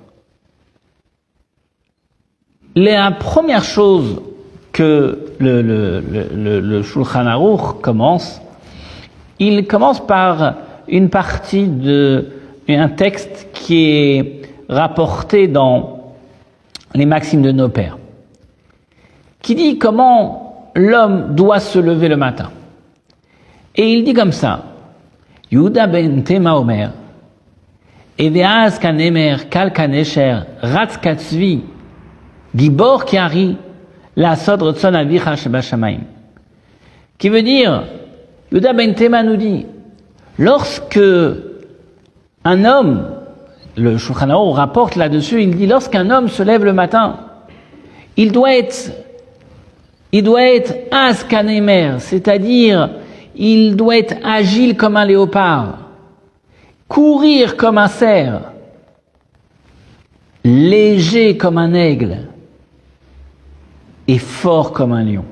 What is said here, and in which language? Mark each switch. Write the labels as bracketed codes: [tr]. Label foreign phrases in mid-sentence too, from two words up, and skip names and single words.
[fr] La première chose que le Shulchan Aruch commence, il commence par une partie un texte qui est rapporté dans les Maximes de nos pères, qui dit comment l'homme doit se lever le matin. Et il dit comme ça, [he] יהודה בן תימא אומר, הוי עז כנמר קל כנשר רץ כצבי גבור כארי לעשות רצון אביך שבשמים. [fr] Qui veut dire, Yehuda ben Tema nous dit, lorsque un homme, le Shulchan Aruch rapporte là-dessus, il dit lorsqu'un homme se lève le matin, il doit être askanemer, c'est-à-dire il doit être agile comme un léopard, courir comme un cerf, léger comme un aigle et fort comme un lion.